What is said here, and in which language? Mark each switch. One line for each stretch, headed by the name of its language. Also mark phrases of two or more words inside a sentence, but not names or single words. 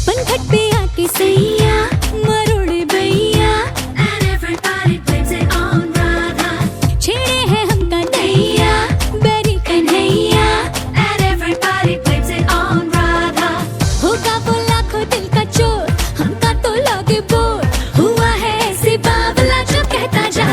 Hindi: खट पे आके सैया मरोड़े भैया
English: and everybody blames it on Radha
Hindi: छेड़े है हमका नैया बेरी कन्हैया
English: and everybody blames it on Radha
Hindi: होगा वो लाखों दिल का चोर हमका तो लगे बोर हुआ है ऐसे बावला जो कहता जाए